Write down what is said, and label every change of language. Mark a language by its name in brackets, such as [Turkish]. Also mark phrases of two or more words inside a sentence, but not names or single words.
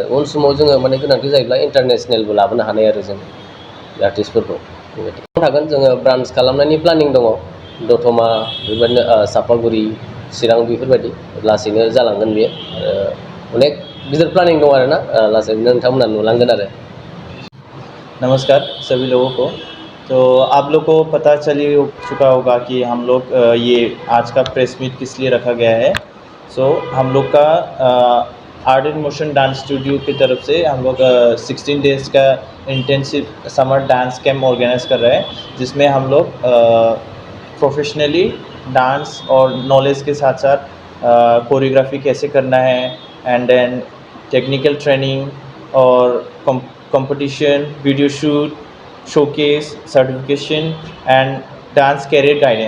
[Bodo] उन समाव जोङो माने गोनांथि जायोब्ला इन्टारनेसनेलबो लाबोनो हानाय आरो जों आर्टिस्टफोरखौ। बेबायदि थागोन जोङो ब्रान्स खालामनायनि प्लानिं दङ दतमा बेबायदिनो सापागुरि चिरां बेफोरबायदि लासैनो जालांगोन बेयो अनेक गिदिर प्लानिं दं आरोना लासैनो नोंथांमोना नुलांगोन आरो। [Hindi] नमस्कार सभी लोगों को। तो आप लोग को पता चल ही चुका होगा कि हम लोग ये आज का [English] press meet [Hindi] किस लिए रखा गया है। हम लोग का आर्ट एंड मोशन डांस स्टूडियो की तरफ से हम लोग 16 डेज़ का [English] intensive summer dance camp organise [Hindi] कर रहे हैं, जिसमें हम लोग [English] professionally dance [Hindi] और नॉलेज के साथ साथ कोरियोग्राफी कैसे करना है [English] and then technical training [Hindi] और कंपटीशन, [English] video shoot, showcase, certification and dance career guidance.